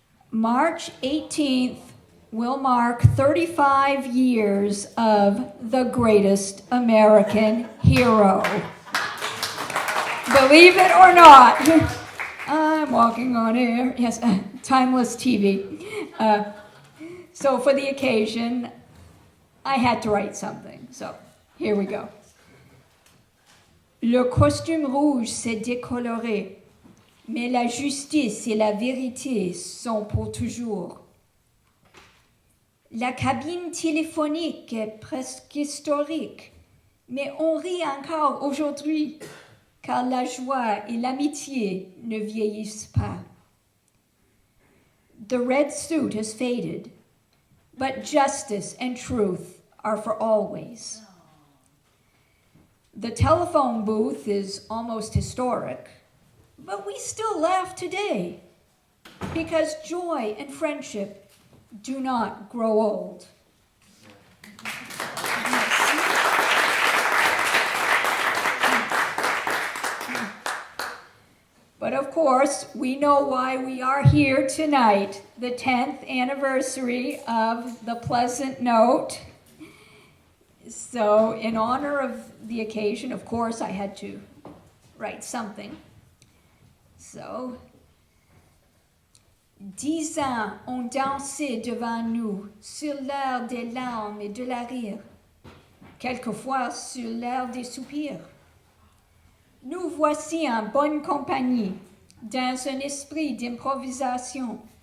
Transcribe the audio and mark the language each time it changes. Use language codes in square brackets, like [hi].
[en] March 18th will mark 35 years of the greatest American hero. Believe it or not, I'm walking on air. Yes, timeless TV. So for the occasion, I had to write something. So here we go. [fr] Le costume rouge s'est décoloré, mais la justice et la vérité sont pour toujours. La cabine téléphonique est presque historique, mais on rit encore aujourd'hui, car la joie et l'amitié ne vieillissent pas. [en] The red suit has faded, but justice and truth are for always. The telephone booth is almost historic, but we still laugh today because joy and friendship do not grow old. But of course, we know why we are here tonight, the 10th anniversary of The Pleasant Note. So in honor of the occasion, of course, I had to write something. [fr] So, 10 ans ont dansé devant nous sur l'air des larmes et de la rire, quelquefois sur l'air des soupirs. Nous voici en bonne compagnie, dans un esprit d'improvisation.